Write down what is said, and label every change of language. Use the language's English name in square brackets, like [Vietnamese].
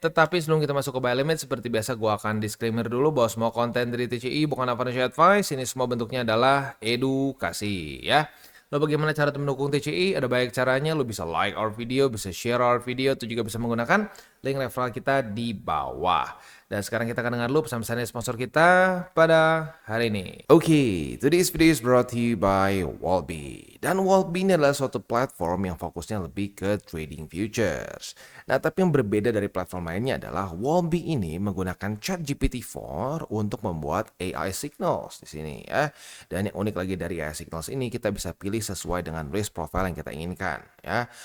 [Indonesian] Tetapi sebelum kita masuk ke buy limit, seperti biasa gue akan disclaimer dulu bahwa semua konten dari TCI bukan financial advice. Ini semua bentuknya adalah edukasi, ya. Lo bagaimana cara mendukung TCI? Ada banyak caranya. Lo bisa [English] like our video, [Indonesian] bisa [English] share our video, [Indonesian] atau juga bisa menggunakan link referral kita di bawah. Dan sekarang kita akan dengar dulu pesan-pesan dari sponsor kita pada hari ini. [English] Oke, today's video is brought to you by Wallbe. [Indonesian] Dan Wallbe ini adalah suatu platform yang fokusnya lebih ke trading futures. Nah, tapi yang berbeda dari platform lainnya adalah Wallbe ini menggunakan ChatGPT-4 untuk membuat AI signals di sini, ya. Dan yang unik lagi dari AI signals ini, kita bisa pilih sesuai dengan risk profile yang kita inginkan, ya.